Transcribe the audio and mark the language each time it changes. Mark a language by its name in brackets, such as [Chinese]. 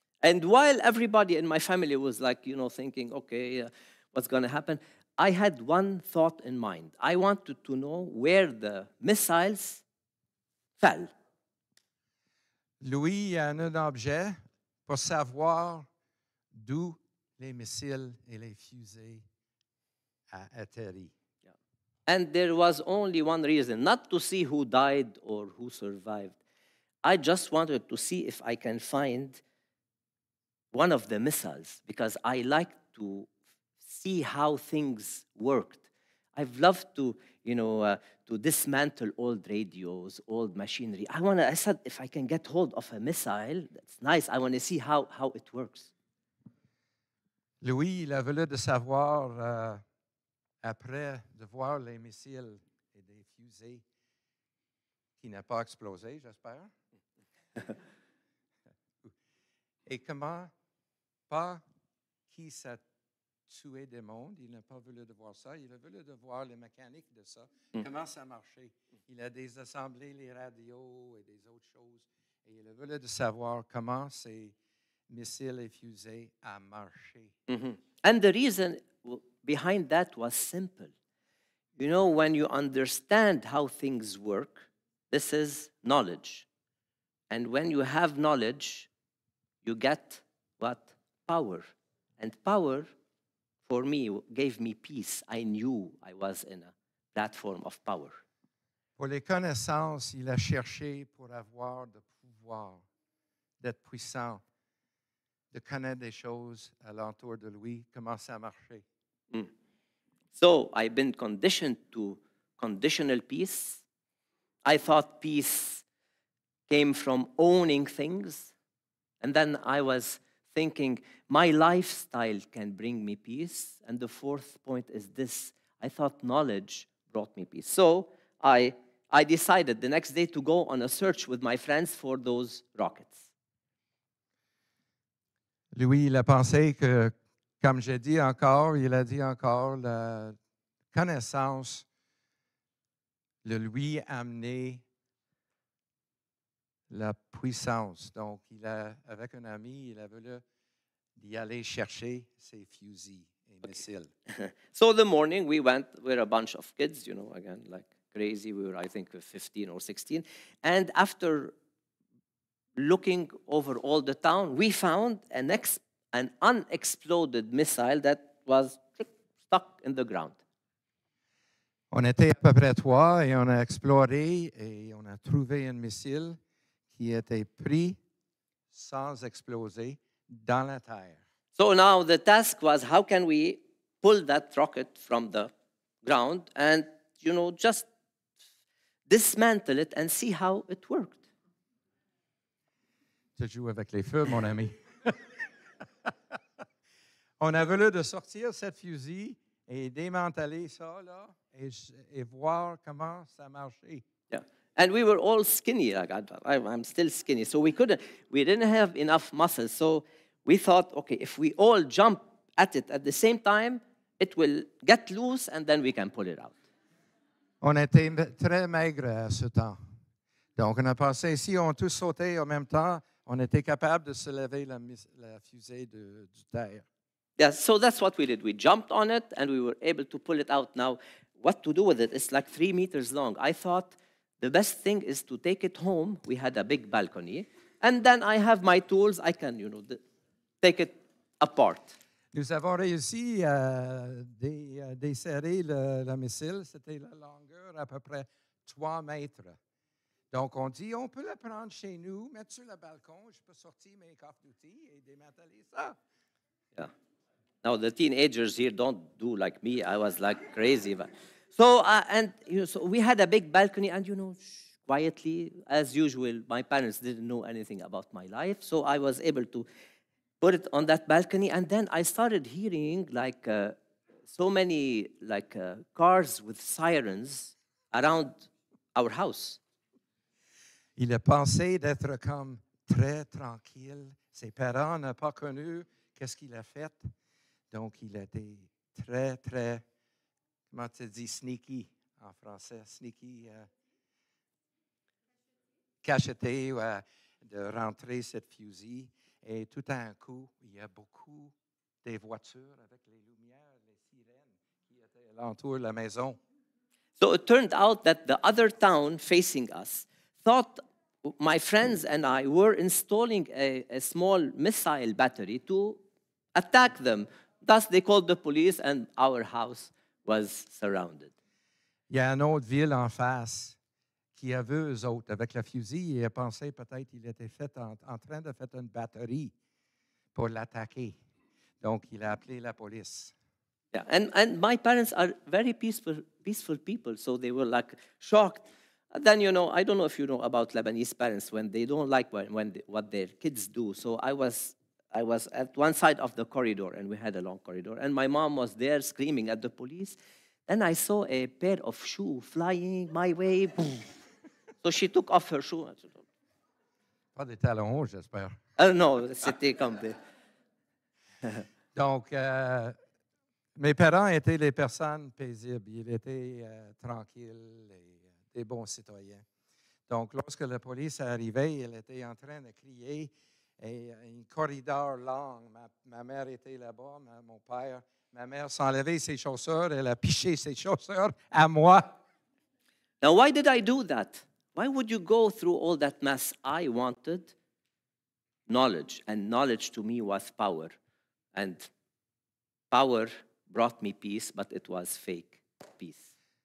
[English] And while everybody in my family was like, you know, thinking, okay, what's going to happen? I had one thought in mind. I wanted to know where the missiles fell. [French] Louis a un objet pour savoir d'où les missiles et les fusées a atterri. [English] Yeah. And there was only one reason, not to see who died or who survived. I just wanted to see if I can find one of the missiles because I like to see how things worked. I've loved to, you know, to dismantle old radios, old machinery. I said, if I can get hold of a missile, that's nice. I want to see how it works. [French] Louis, il a voulu de savoir, après de voir les missiles et des fusées qui n'ont pas explosé, j'espère. Et comment, pas qui ça tué des mondes, il n'a pas voulu de voir ça, il a voulu de voir les mécaniques de ça, comment ça marchait. Il a désassemblé les radios et des autres choses, et il a voulu de savoir comment ces missiles et fusées a marché. Mm-hmm. [English] And the reason behind that was simple. You know, when you understand how things work, this is knowledge. And when you have knowledge, you get what? Power. And power, for me, gave me peace. I knew I was in a platform of power. [French] Pour les connaissances, il a cherché pour avoir de pouvoir, d'être puissant, de connaître des choses alentour de lui, comment ça marchait. [English] So I've been conditioned to conditional peace. I thought peace came from owning things. And then I was thinking, my lifestyle can bring me peace. And the fourth point is this. I thought knowledge brought me peace. So I decided the next day to go on a search with my friends for those rockets. [French] Louis, il a pensé que, comme j'ai dit encore, il a dit encore, la connaissance le lui a amené la puissance. Donc, avec un ami, il a voulu d'y aller chercher ses fusils et missiles. [English] So the morning we went, we're a bunch of kids, again, like crazy. We were, I think, 15 or 16. And after looking over all the town, we found an unexploded missile that was stuck in the ground. [French] On était à peu près 3 et on a exploré et on a trouvé un missile qui était pris sans exploser dans la terre. [English] So now the task was, how can we pull that rocket from the ground and, just dismantle it and see how it worked. [French] Tu joues avec les feux, mon ami. On a voulu de sortir cette fusil et démanteler ça, là, et voir comment ça marchait. [English] Yeah. And we were all skinny. Like I'm still skinny. So we didn't have enough muscles. So we thought, okay, if we all jump at it at the same time, it will get loose and then we can pull it out. [French] On était très maigres à ce temps. Donc, on a pensé, si on tous sautait en même temps, on était capable de se lever la fusée du terre. [English] Yeah, so that's what we did. We jumped on it and we were able to pull it out. Now, what to do with it? It's like 3 meters long. I thought the best thing is to take it home. We had a big balcony. And then I have my tools. I can, take it apart. [French] Nous avons réussi à desserrer le missile. C'était la longueur à peu près 3 mètres. Donc, on dit, on peut le prendre chez nous, mettre sur le balcon, je peux sortir mes coffres d'outils et démanteler ça. [English] Yeah. Now, the teenagers here don't do like me. I was like crazy. So, so we had a big balcony and, quietly, as usual, my parents didn't know anything about my life. So I was able to put it on that balcony. And then I started hearing like so many cars with sirens around our house. [French] Il a pensé d'être comme très tranquille. Ses parents n'ont pas connu qu'est-ce qu'il a fait. Donc, il a été très, très, comment tu dis, sneaky en français, sneaky, cacheté, de rentrer cette fusil. Et tout d'un coup, il y a beaucoup des voitures avec les lumières, les sirènes qui étaient alentour de la maison. [English] So it turned out that the other town facing us thought my friends and I were installing a small missile battery to attack them. Thus, they called the police and our house was surrounded. [French] Il y a une autre ville en face qui a vu eux autres avec le fusil et a pensé peut-être qu'il était fait en train de faire une batterie pour l'attaquer. Donc, il a appelé la police. [English] Yeah, and my parents are very peaceful people, so they were like shocked. And then, I don't know if you know about Lebanese parents when they don't like what their kids do. So I was at one side of the corridor, and we had a long corridor, and my mom was there screaming at the police. Then I saw a pair of shoes flying my way. So she took off her shoe. [French] Pas des talons hauts, j'espère. No, c'était comme des... Donc, mes parents étaient des personnes paisibles. Ils étaient tranquilles et des bons citoyens. Donc, lorsque la police est arrivée, elle était en train de crier et un corridor long. Ma mère était là-bas, mon père. Ma mère s'enlevait ses chaussures, elle a piché ses chaussures à moi. [English] Now, why did I do that? Why would you go through all that mess? I wanted knowledge, and knowledge to me was power. And power brought me peace, but it was fake peace.